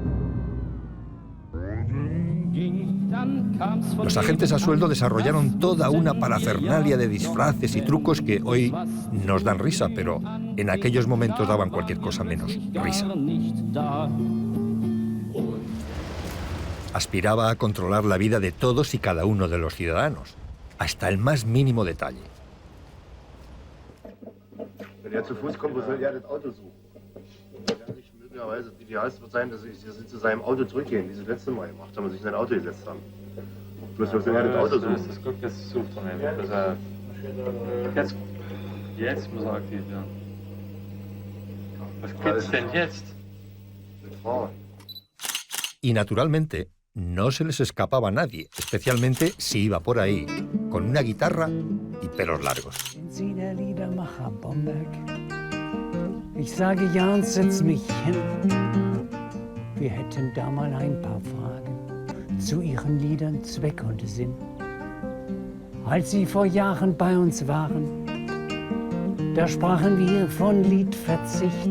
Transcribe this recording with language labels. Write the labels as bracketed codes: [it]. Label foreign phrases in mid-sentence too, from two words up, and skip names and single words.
[es] Los agentes a sueldo desarrollaron toda una parafernalia de disfraces y trucos que hoy nos dan risa, pero en aquellos momentos daban cualquier cosa menos risa. Aspiraba a controlar la vida de todos y cada uno de los ciudadanos, hasta el más mínimo detalle. [de] Wenn er zu Fuß kommt, wo soll er das Auto suchen? Möglicherweise das Idealste wird sein, dass sie zu seinem Auto zurückgehen, wie sie das letzte Mal gemacht haben und sich in sein Auto gesetzt haben. Bloß wo soll er das Auto suchen? Das ist gut, jetzt sucht er nicht. Jetzt muss er aktiv werden. Was gibt's denn jetzt? [es] Y naturalmente, no se les escapaba a nadie, especialmente si iba por ahí, con una guitarra y pelos largos. [de] Sie der Liedermacher Bomberg. Ich sage ja und setz mich hin. Wir hätten da mal ein paar Fragen zu Ihren Liedern Zweck und Sinn. Als Sie vor Jahren bei uns waren, da sprachen wir von Liedverzicht.